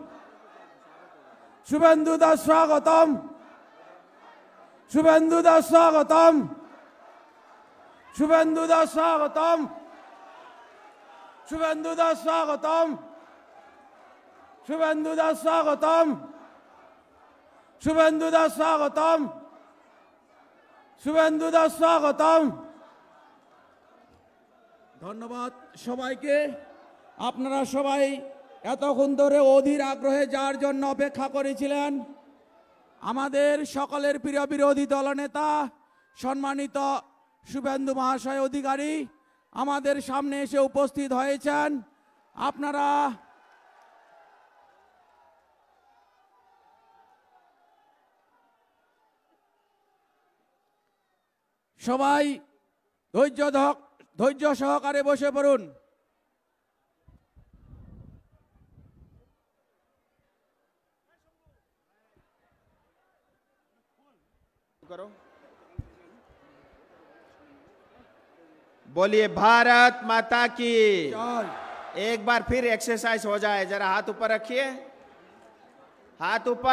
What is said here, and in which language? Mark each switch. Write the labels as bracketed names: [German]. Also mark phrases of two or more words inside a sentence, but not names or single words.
[Bangla] শুভেন্দু দা স্বাগতম, শুভেন্দু দা স্বাগতম, শুভেন্দু দা স্বাগতম, শুভেন্দু দা স্বাগতম, শুভেন্দু দা স্বাগতম, শুভেন্দু দা স্বাগতম, শুভেন্দু দা স্বাগতম। ধন্যবাদ সবাইকে। আপনারা সবাই এতক্ষণ ধরে অধীর আগ্রহে যার জন্য অপেক্ষা করেছিলেন, আমাদের সকলের প্রিয় বিরোধী দলনেতা সম্মানিত শুভেন্দু মহাশয় অধিকারী আমাদের সামনে এসে উপস্থিত হয়েছেন। আপনারা সবাই ধৈর্য সহকারে বসে পড়ুন। [Hindi] करो। बोलिए भारत माता की। एक बार फिर एक्सरसाइज हो जाए, जरा हाथ ऊपर रखिए, हाथ ऊपर।